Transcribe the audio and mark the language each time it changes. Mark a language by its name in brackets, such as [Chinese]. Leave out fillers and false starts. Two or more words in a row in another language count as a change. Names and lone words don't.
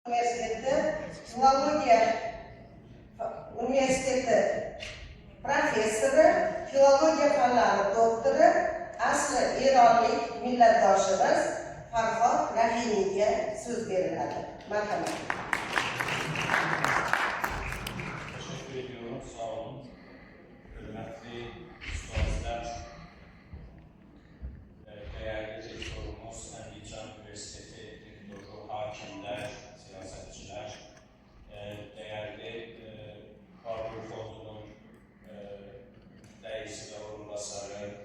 [Uzbek] Üniversitesi Filologiya Üniversitesi professoru, filologiya fanlari doktori, asli eronlik millatdoshimiz Farhod Rahimiyga so'z beriladi. Marhamat. [Turkish] Teşekkür ediyorum. Sağ olun. Hürmetli üstadlar, değerli rektörümüz, Andijan Üniversitesi rektoru, hakimler, siyasetçiler, değerli Babur Fondu'nun reisi ve orunbasarı,